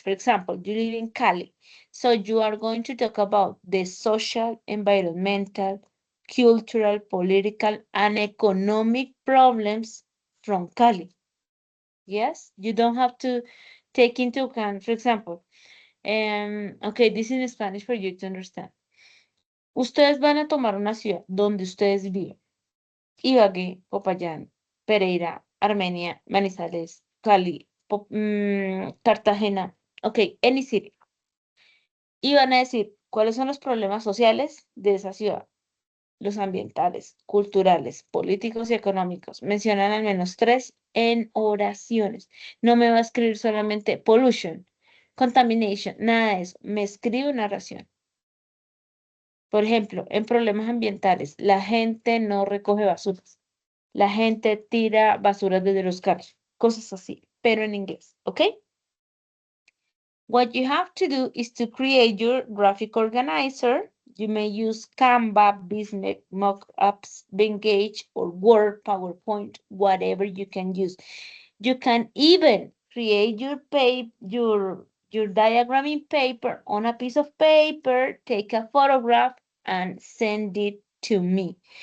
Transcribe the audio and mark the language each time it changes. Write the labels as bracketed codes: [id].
[en] For example, you live in Cali, so you are going to talk about the social, environmental, cultural, political, and economic problems from Cali. Yes, you don't have to take into account, for example, okay, this is in Spanish for you to understand. [es] Ustedes van a tomar una ciudad donde ustedes viven. Ibagué, Popayán, Pereira, Armenia, Manizales, Cali, Cartagena, ok, [en] any city. [es] Y van a decir cuáles son los problemas sociales de esa ciudad, los ambientales, culturales, políticos y económicos. Mencionan al menos tres en oraciones. No me va a escribir solamente [en] pollution, contamination, [es] nada de eso. Me escribe una oración. Por ejemplo, en problemas ambientales, la gente no recoge basuras. La gente tira basuras desde los carros. Cosas así, pero en inglés, ¿ok? [en] What you have to do is to create your graphic organizer. You may use Canva, Business, Mockups, Engage, or Word, PowerPoint, whatever you can use. You can even create your diagram in paper on a piece of paper, take a photograph, and send it to me.